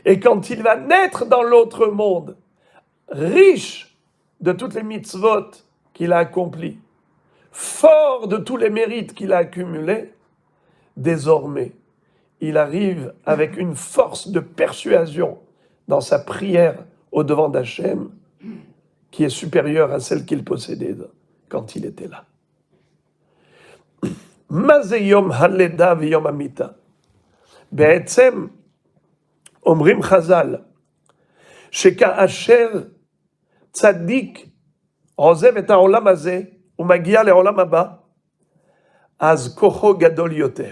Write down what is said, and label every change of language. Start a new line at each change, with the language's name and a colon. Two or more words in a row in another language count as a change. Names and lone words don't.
French: Et quand il va naître dans l'autre monde, riche de toutes les mitzvot qu'il a accomplies, fort de tous les mérites qu'il a accumulés, désormais, il arrive avec une force de persuasion dans sa prière au devant d'Hachem qui est supérieure à celle qu'il possédait quand il était là.
Hebrew: מה זה יום הלידה ויום המיתה. בעצם, אומרים חז"ל, שכאשר צדיק עוזב את העולם הזה ומגיע לעולם הבא, אז כוחו גדול יותר.